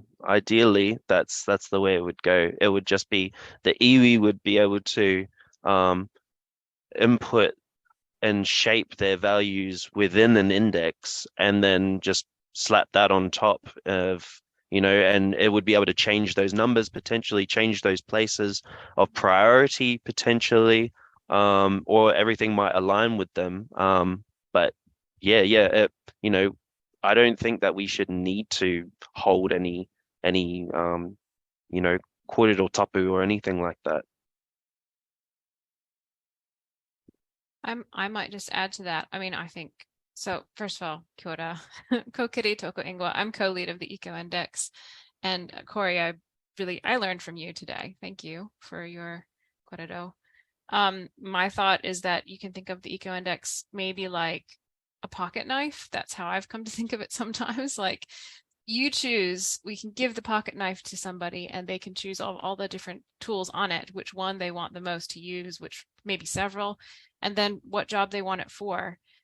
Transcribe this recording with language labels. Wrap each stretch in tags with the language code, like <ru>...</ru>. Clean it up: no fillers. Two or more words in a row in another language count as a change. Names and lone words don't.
<en>Ideally, that's the way it would go. It would just be the iwi would be able to input and shape their values within an index, and then just slap that on top of, and it would be able to change those numbers, potentially change those places of priority, potentially, or everything might align with them. But I don't think that we should need to hold any</en> <mi>kōrero tapu</mi> <en>or anything like that. I might just add to that. I mean, I think so. First of all,</en> <mi>kia ora, ko kiri toko ingoa.</mi> <en>I'm co-lead of the Eco Index, and Corey, I learned from you today. Thank you for your kōrero. My thought is that you can think of the Eco Index maybe like a pocket knife. That's how I've come to think of it sometimes. Like, you choose, we can give the pocket knife to somebody and they can choose all the different tools on it, which one they want the most to use, which maybe several, and then what job they want it for.</en>